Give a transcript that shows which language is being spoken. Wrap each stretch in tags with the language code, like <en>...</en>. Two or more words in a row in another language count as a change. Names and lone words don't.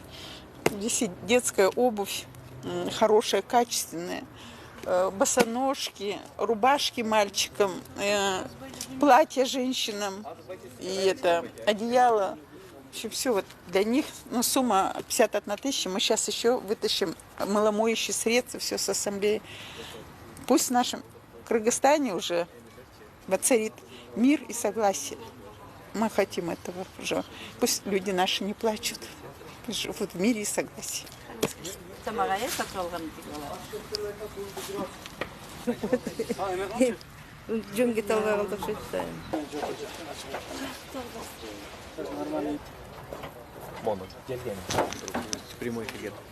<ru>Здесь и детская обувь, хорошая, качественная, босоножки, рубашки мальчикам, платья женщинам, и это одеяло В общем, все вот для них, ну, сумма 51 тысяча, мы сейчас еще вытащим мыломоющие средства, все с ассамблеи. Пусть в нашем Кыргызстане уже воцарит мир и согласие. Мы хотим этого уже. Пусть люди наши не плачут, пусть живут в мире и согласии.</ru> <ky>Жөн кете албай калдык окшойт да. Прямой эфирге.</ky>